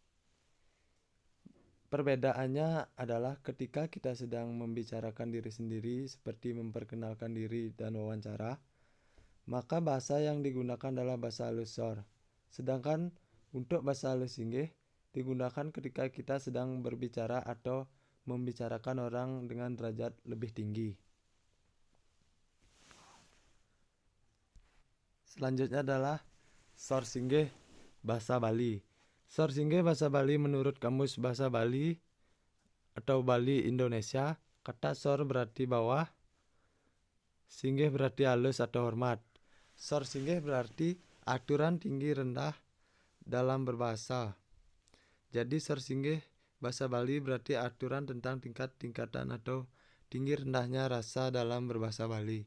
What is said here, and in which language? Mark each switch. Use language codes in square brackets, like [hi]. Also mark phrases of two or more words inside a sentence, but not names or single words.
[id] Perbedaannya adalah ketika kita sedang membicarakan diri sendiri seperti memperkenalkan diri dan wawancara, maka bahasa yang digunakan adalah bahasa halus sor. Sedangkan untuk bahasa halus singgih digunakan ketika kita sedang berbicara atau membicarakan orang dengan derajat lebih tinggi. Selanjutnya adalah sor singgih bahasa Bali. Sor singgih bahasa Bali menurut Kamus Bahasa Bali atau Bali Indonesia, kata sor berarti bawah, singgih berarti halus atau hormat. Sor singgih berarti aturan tinggi rendah dalam berbahasa. Jadi sor singgih Bahasa Bali berarti aturan tentang tingkat-tingkatan atau tinggi rendahnya rasa dalam berbahasa Bali.